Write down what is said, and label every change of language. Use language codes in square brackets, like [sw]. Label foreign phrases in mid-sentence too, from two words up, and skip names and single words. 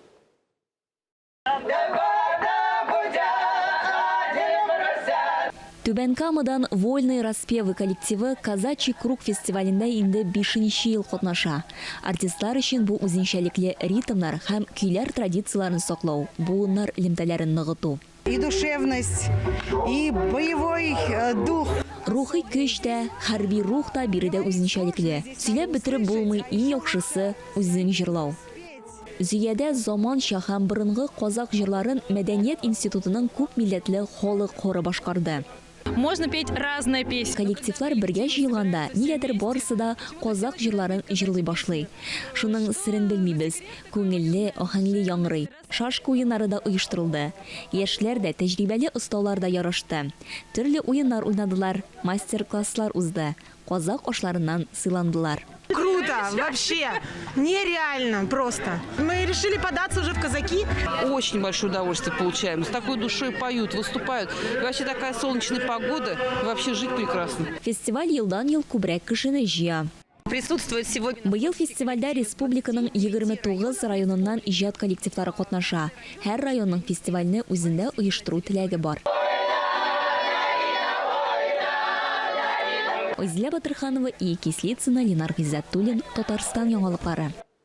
[tt] Түбәнкамадан «Вольные распевы» коллективы [ru] казачий круг [tt] фестивалендә инде 5-нче ел катнаша. Артистлар өчен бу үзенчәлекле ритмнар һәм көйләр традицияләрен саклау, буыннар элемтәләрен ныгыту. [ru] И душевность, и боевой дух. [tt] Рухи көч тә, хәрби рух та биредә үзенчәлекле. Сөйләп бетереп булмый, иң яхшысы үзең җырлау. Зиядә заманча һәм борынгы казак җырларын Мәдәният институтының күп милләтле халык хоры башкарды. [ru] Можно петь разные песни. [tt] Коллективлар бергә җыелганда, нигәдер барысы да казак җырларын җырлый башлый. Шуның сырын белмибез. Күңелле, ахәңле яңгырый. Шашка уеннары да оештырылды. Яшьләр дә, тәҗрибәле осталар да ярышты. Төрле уеннар уйнадылар, мастер-класслар узды. Казак ашларыннан сыйландылар. [ru] Круто, вообще, нереально просто. Мы решили податься уже в казаки. Очень большое удовольствие получаем. С такой душой поют, выступают. И вообще такая солнечная погода. И вообще жить прекрасно. [tt] Фестиваль елдан-ел күбрәк кешене җыя. [ru] Присутствует сегодня. [tt] Быел фестивальдә республиканың 29 районыннан иҗат коллективлары катнаша. Һәр районның фестивальне үзендә оештыру теләге бар. Озля Батырханова и Кислицына, Ленар Гиззатуллин, Татарстан яңалыклары.